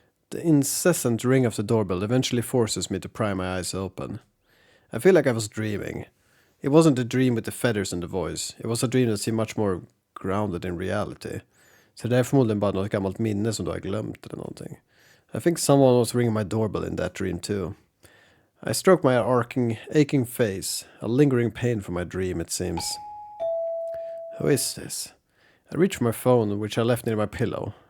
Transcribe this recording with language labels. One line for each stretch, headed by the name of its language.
English: The incessant ring of the doorbell eventually forces me to pry my eyes open. I feel like I was dreaming. It wasn't a dream with the feathers and the voice. It was a dream that seemed much more grounded in reality.
Swedish: Så det är förmodligen bara något gammalt minne som du har glömt eller någonting.
English: I think someone was ringing my doorbell in that dream too. I stroked my aching face, a lingering pain from my dream it seems. Who is this? I reached for my phone, which I left near my pillow.